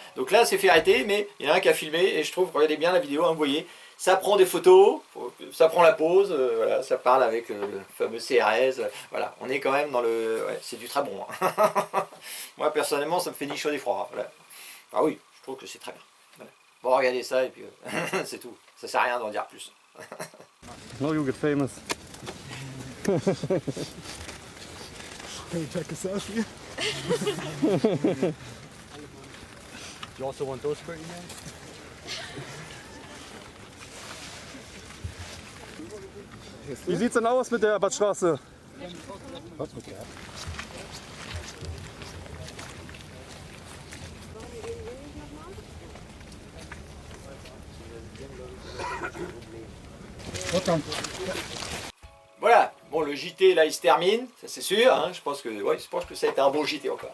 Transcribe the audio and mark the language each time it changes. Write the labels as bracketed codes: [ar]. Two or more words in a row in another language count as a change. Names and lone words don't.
[fr] Donc là, c'est fait arrêter, mais il y en a un qui a filmé, et je trouve, regardez bien la vidéo, hein, vous voyez, ça prend des photos, ça prend la pause, voilà, ça parle avec le fameux CRS, voilà, on est quand même dans le... Ouais, c'est du très bon. Hein. Moi, personnellement, ça me fait ni chaud ni froid. Voilà. Ah oui, je trouve que c'est très bien. Voilà. Bon, regardez ça, et puis c'est tout. Ça sert à rien d'en dire plus. [en] No, you get famous. Can you take a selfie? You also want those pretty man? [de] Wie sieht's denn aus mit der Badstraße? [fr] Voilà, bon le JT là il se termine, ça c'est sûr, hein, je pense que ça a été un beau JT encore.